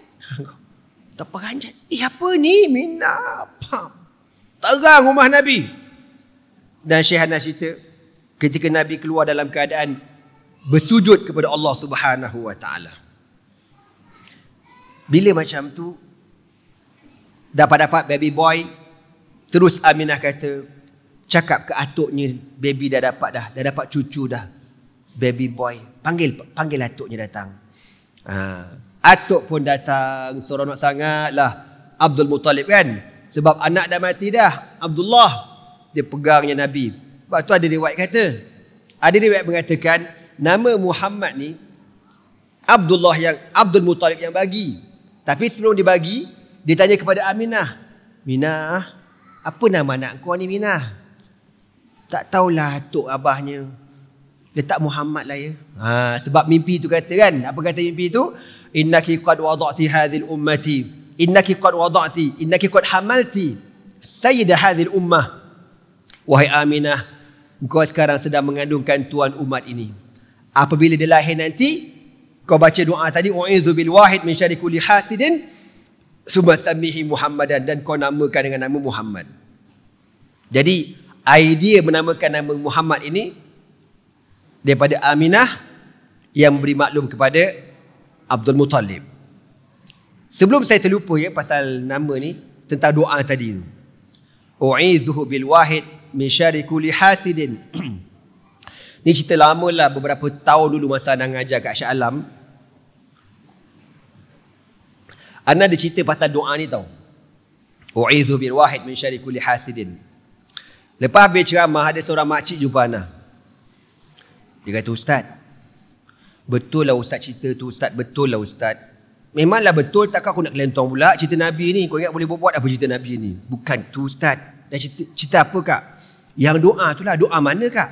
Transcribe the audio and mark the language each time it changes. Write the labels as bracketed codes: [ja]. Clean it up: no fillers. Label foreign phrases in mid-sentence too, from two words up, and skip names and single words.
[ms] Terperanjat. Apa ni? Mina. Pam. Terang rumah Nabi. Dan Syekh Hanas cerita, ketika Nabi keluar dalam keadaan bersujud kepada Allah [ar] سبحانه وتعالى. [ms] Bila macam tu dapat [en] baby boy, [ms] terus Aminah kata, cakap ke atuknya, baby dah dapat cucu dah. [en] Baby boy, [ms] panggil atuknya datang. Atuk pun datang, seronok sangatlah. Abdul Muttalib kan, sebab anak dah mati dah. Abdullah, dia pegangnya Nabi. Sebab tu ada riwayat mengatakan nama Muhammad ni Abdul Muttalib yang bagi. Tapi sebelum dibagi, dia tanya kepada Aminah, Minah, apa nama anak kau ni Minah? Tak tahulah atuk abahnya. Letak Muhammad lah ya. Sebab mimpi tu kata kan, apa kata mimpi tu? [ar] إنك قد وضعت هذه الأمة إنك قد حملت سيدة هذه الأمة. [ms] Wahai Aminah, engkau sekarang sedang mengandungkan tuan umat ini. Apabila dia lahir nanti, kau baca doa tadi, [ar] أعوذ بالواحد من شر كل حاسد ثم سمه محمدا, [ms] dan kau namakan dengan nama Muhammad. Jadi idea menamakan nama Muhammad ini daripada Aminah yang memberi maklum kepada Abdul Muttalib. Sebelum saya terlupa ya pasal nama ni, tentang doa tadi tu. [ar] أعوذ بالواحد من شر كل حاسد [ms] Ni cerita lama lah, beberapa tahun dulu masa Ana ngajar kat Shah Alam. Ana ada cerita pasal doa ni tau. [ar] أعوذ بالواحد من شر كل حاسد. [ms] Lepas habis ceramah, ada seorang makcik jumpa Ana. Dia kata, Ustaz, betul lah Ustaz cerita tu Ustaz, betul lah Ustaz. Memanglah betul, takkan aku nak kelentong pula cerita Nabi ni. Kau ingat boleh buat apa cerita Nabi ni? Bukan tu Ustaz. Dan cerita apa kak? Yang doa tu lah. Doa mana kak?